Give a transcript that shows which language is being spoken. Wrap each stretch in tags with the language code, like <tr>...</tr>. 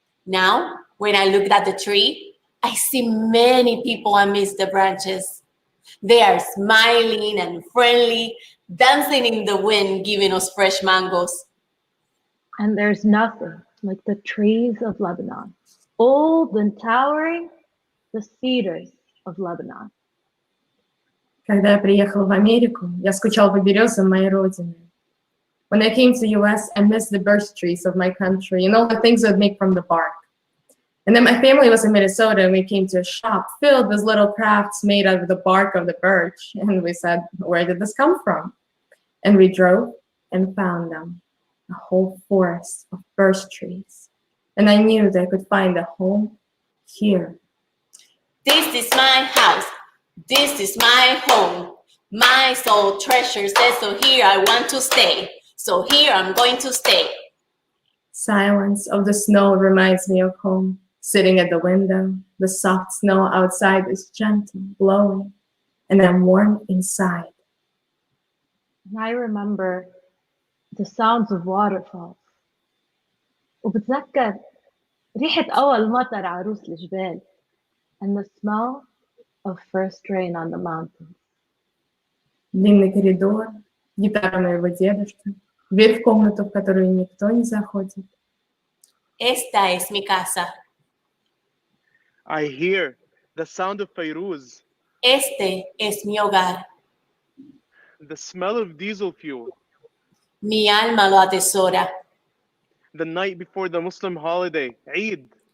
<en>Now, when I look at the tree, I see many people amidst the branches. They are smiling and friendly, dancing in the wind, giving us fresh mangoes. And there's nothing like the trees of Lebanon, old and towering, the cedars of Lebanon.</en> <ru>Когда я приехал в Америку, я скучал по березам моей родины.</ru> <en>When I came to the US, I missed the birch trees of my country and all the things I'd make from the bark. And then my family was in Minnesota and we came to a shop filled with little crafts made out of the bark of the birch. And we said, where did this come from? And we drove and found them, a whole forest of birch trees. And I knew that I could find a home here. This is my house. This is my home. My soul treasure says, so here I want to stay. So here I'm going to stay. Silence of the snow reminds me of home. Sitting at the window, the soft snow outside is gentle, blowing, and I'm warm inside. And I remember the sounds of waterfalls.</en> <ar>وبتذكر ريحة أول مطر على رؤوس الجبال</ar> <en>and the smell of first rain on the mountains.</en> <ru>Длинный коридор, гитара моего дедушки, дверь в комнату, в которую никто не заходит.</ru> <es>Esta es mi casa.</es> <en>I hear the sound of Fairuz,</en> <es>Este es mi hogar.</es> <en>the smell of diesel fuel,</en> <es>Mi alma lo atesora.</es> <en>the night before the Muslim holiday, Eid,</en>